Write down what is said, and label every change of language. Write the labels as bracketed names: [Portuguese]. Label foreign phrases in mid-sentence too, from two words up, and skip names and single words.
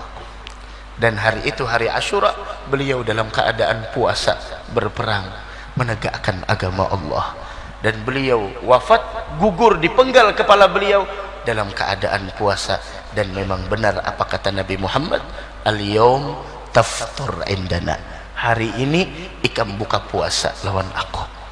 [Indonesian] Dan hari itu hari Asyura, beliau dalam keadaan puasa berperang menegakkan agama Allah. Dan beliau wafat, gugur dipenggal kepala beliau dalam keadaan puasa. Dan memang benar apa kata Nabi Muhammad, [Arabic] اليوم تفطر عندنا, [Banjar] hari ini ikam buka puasa lawan aku.